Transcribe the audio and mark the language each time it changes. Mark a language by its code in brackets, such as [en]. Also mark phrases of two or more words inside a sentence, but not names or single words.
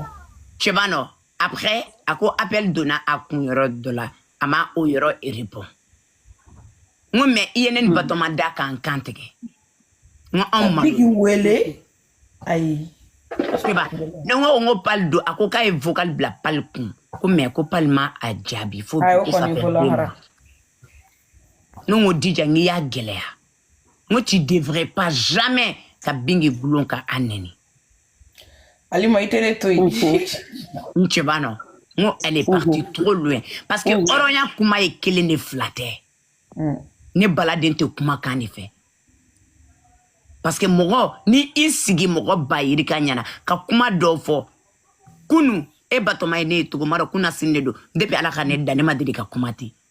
[bm] cɛba nɔ après a ko appel donna a kun yɔrɔ dɔ la a ma o yɔrɔ répond n ko mais i ye ne ni batɔma da k'an kan tigɛ n ko anw ma Bingi wele ayi cɛba ne ko n ko Pal don a ko k'a ye vocal bila Pal kun ko mais ko Pal ma a jaabi fo bi [fr] ça fait 2 mois [bm] ne ko Didia n k'i y'a gɛlɛya n ko [fr] tu devrais pas jamais [bm] ka Bingi gulon ka an nɛni Alima i tɛ ne to yen n cɛba nɔ n ko [fr] elle est partie trop loin parce que [bm] hɔrɔnya kuma ye kelen de fila tɛ ne baladen tɛ kumakan de fɛ [fr] parce que [bm] mɔgɔ ni i sigi mɔgɔ ba yiri ka ɲana ka kuma dɔw fɔ kunu e batɔma ye ne ye togo ma dɔ kuna sini de don depuis ala ka ne da ne ma deli ka kuma ten